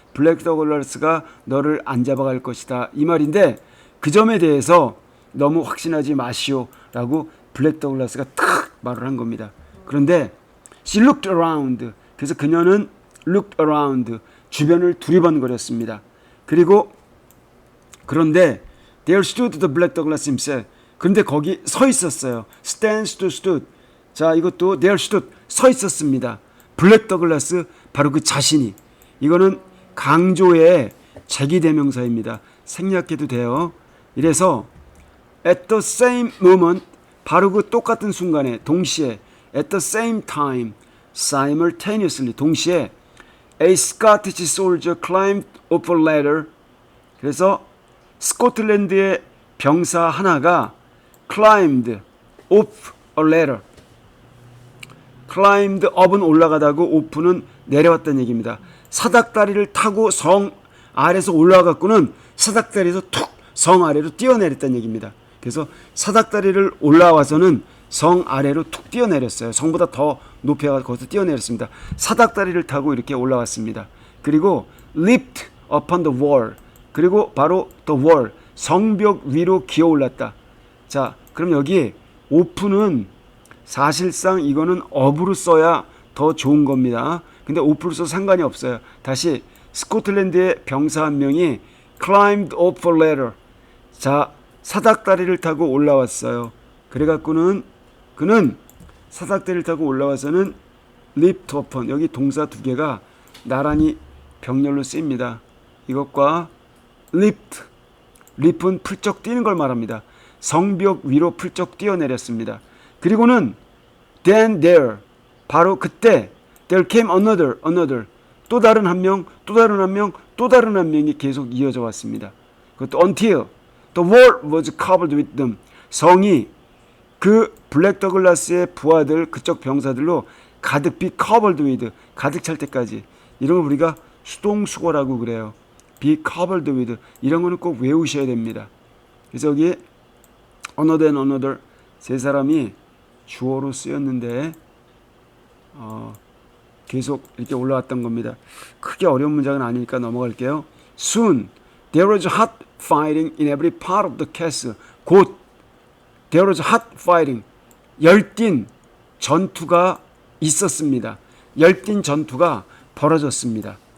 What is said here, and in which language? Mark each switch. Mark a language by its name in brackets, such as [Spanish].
[Korean] 블랙 더글라스가 너를 안 잡아갈 것이다 이 말인데 그 점에 대해서 너무 확신하지 마시오 라고 블랙 더글라스가 탁 말을 한 겁니다. 그런데 [English] She looked around. [Korean] 그래서 그녀는 [English] looked around. [Korean] 주변을 두리번거렸습니다. 그리고 그런데 [English] there stood the black Douglas himself. [Korean] 그런데 거기 서 있었어요. stand, stood. 자, 이것도 [English] there stood. [Korean] 서 있었습니다. 블랙 더글라스 바로 그 자신이. 이거는 강조의 제기대명사입니다. 생략해도 돼요. [English] 이래서 at the same moment [Korean] 바로 그 똑같은 순간에 동시에 [English] at the same time simultaneously [Korean] 동시에 [English] a Scottish soldier climbed up a ladder. [Korean] 그래서 스코틀랜드의 병사 하나가 [English] climbed up a ladder. [Korean] climbed up은 올라가다고 up는 내려왔다는 얘기입니다. 사닥다리를 타고 성 아래에서 올라가고는 사닥다리에서 툭 성 아래로 뛰어내렸다는 얘기입니다. 그래서 사닥다리를 올라와서는 성 아래로 툭 뛰어내렸어요. 성보다 더 높이 가서 거기서 뛰어내렸습니다. 사닥다리를 타고 이렇게 올라왔습니다. 그리고 [English] leaped upon the wall. [Korean] 그리고 바로 the wall. 성벽 위로 기어 올랐다. 자, 그럼 여기 open은 사실상 이거는 up으로 써야 더 좋은 겁니다. 근데 up으로 써서 상관이 없어요. 다시 스코틀랜드의 병사 한 명이 [English] climbed up a ladder. [Korean] 자, 사닥다리를 타고 올라왔어요. 그래갖고는 그는 사닥다리를 타고 올라와서는 leaped upon. 여기 동사 두 개가 나란히 병렬로 쓰입니다. 이것과 leaped. leap은 풀쩍 뛰는 걸 말합니다. 성벽 위로 풀쩍 뛰어내렸습니다. 그리고는 [English] then there. [Korean] 바로 그때 [English] there came another. [Korean] 또 다른 한 명, 또 다른 한 명, 또 다른 한 명이 계속 이어져 왔습니다. 그것도 [English] until the wall was covered with them. [Korean] 성이 그 블랙 더글라스의 부하들 그쪽 병사들로 가득 covered with 가득 찰 때까지. 이런 걸 우리가 수동수거라고 그래요. [English] be covered with [Korean] 이런 거는 꼭 외우셔야 됩니다. 그래서 여기 another 세 사람이 주어로 쓰였는데 계속 이렇게 올라왔던 겁니다. 크게 어려운 문장은 아니니까 넘어갈게요. [English] Soon there was hot fighting in every part of the castle. [Korean] 곧 [English] there was hot fighting. [Korean] 열띤 전투가 있었습니다. 열띤 전투가 벌어졌습니다.